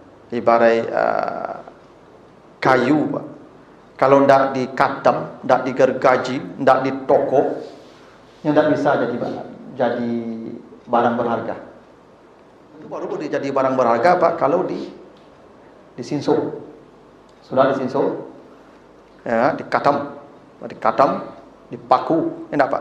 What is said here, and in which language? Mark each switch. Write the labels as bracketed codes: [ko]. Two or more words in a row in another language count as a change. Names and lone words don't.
[id] ibarat kayu, Pak. Kalau ndak dikatam, ndak digergaji, ndak ditokok, yang ndak bisa jadi barang berharga. Itu baru boleh jadi barang berharga, Pak, kalau disinsur. Sudah disinsur, ya, dikatam, dipaku, enak, Pak.